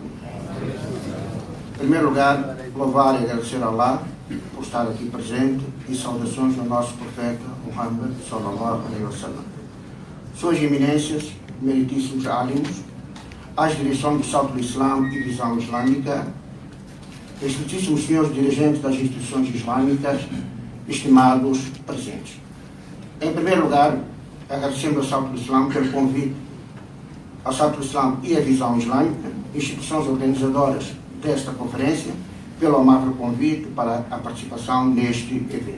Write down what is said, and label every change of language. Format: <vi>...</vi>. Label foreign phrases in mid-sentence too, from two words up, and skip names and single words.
<pt>Em primeiro lugar, louvar e agradecer a Allah por estar aqui presente e saudações ao nosso profeta Muhammad</pt> <ar>صلى الله عليه وسلم.</ar> <pt>Suas eminências, meritíssimos alimos, às direções do Salto do Islã e Visão Islâmica, excelentíssimos senhores dirigentes das instituições islâmicas, estimados presentes. Em primeiro lugar, agradecemos ao Salto do Islã pelo convite ao Salto do Islã e a Visão Islâmica, instituições organizadoras desta conferência, pelo amável convite para a participação neste evento.</pt>